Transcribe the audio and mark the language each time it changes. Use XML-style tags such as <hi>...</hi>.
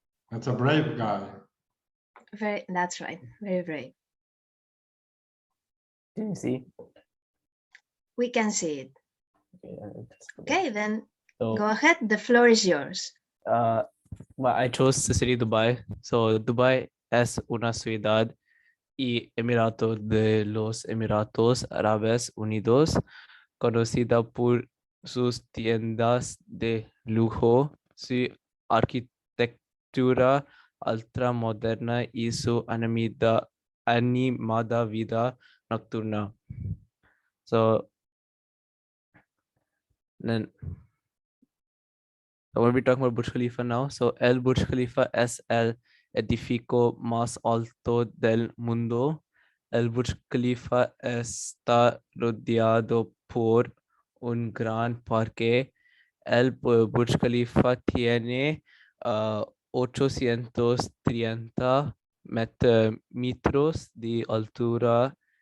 <en>That's a brave guy. That's right, very brave. Can you see? We can see it. Okay, then So, go ahead, the floor is yours. well, I chose the city Dubai.</en> <es>So Dubai es una ciudad y Emirato de los Emiratos Árabes Unidos, conocida por sus tiendas de lujo, su arquitectura ultramoderna y su animada vida nocturna.</es> <en>So then I want to be talking about Burj Khalifa now.</en> <es>So el Burj Khalifa es el edificio más alto del mundo. El Burj Khalifa está rodeado por un gran parque. El Burj Khalifa tiene 830 metros de altura.</es>